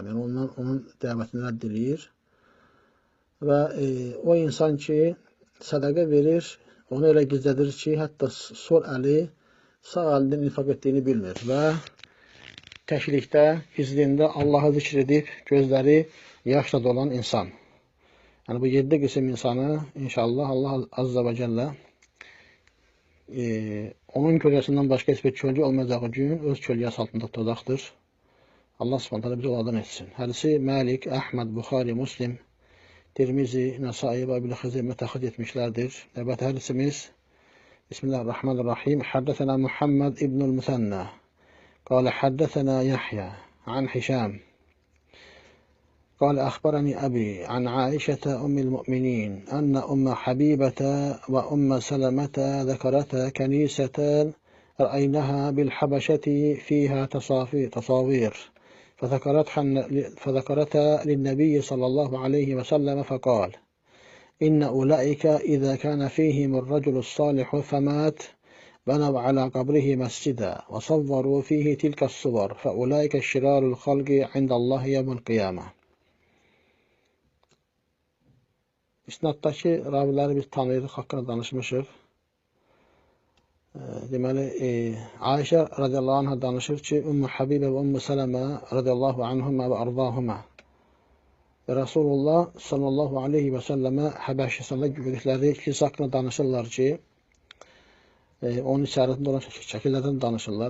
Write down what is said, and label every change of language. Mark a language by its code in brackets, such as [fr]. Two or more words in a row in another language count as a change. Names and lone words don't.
[az] Yəni onun dəvətini rədd edir. Və o insan ki, sədaqə verir, onu elə gizlədir ki, hətta sol əli sağ əlinin infaq etdiyini bilmir və təklikdə, gizliyində Allahı zikr edib, gözləri yaşla dolan insan. Yəni bu 7 qism insanı inşallah Allah [ar] عز وجل [az] onun kölgəsindən başqa heç bir kölgə olmayacağı gün öz kölgəsi altında tutacaqdır. Allah [ar] سبحانه تعالى [az] bizi onlardan etsin. [tr] Hadisi Malik, Ahmed, Bukhari, Muslim, Tirmizi, Nesai ve İbn Huzeyme tahric etmişlerdir. Evet, hadisimiz Bismillahirrahmanirrahim. [ar] حدثنا محمد ابن المثنى قال حدثنا يحيى عن هشام. قال أخبرني أبي عن عائشة أم المؤمنين أن أم حبيبة وأم سلمة ذكرتا كنيسة رأيناها بالحبشة فيها تصاوير فذكرتها للنبي صلى الله عليه وسلم فقال إن أولئك إذا كان فيهم الرجل الصالح فمات بنوا على قبره مسجدا وصوروا فيه تلك الصور فأولئك شرار الخلق عند الله يوم القيامة. [az] İsnaddakı raviləri biz tanıyırıq, haqqında danışmışıq. Deməli, Ayşə [ar] رضي الله عنها [az] danışır ki, Ümmü Habibə və Ümmü Sələmə [ar] رضي الله عنهما وأرضاهما [az] Rasulullah [ar] صلى الله عليه وسلم [az] Həbəşistanda gördükləri kilsə haqqında danışırlar ki, onun içərisində olan şəkillərdən danışırlar.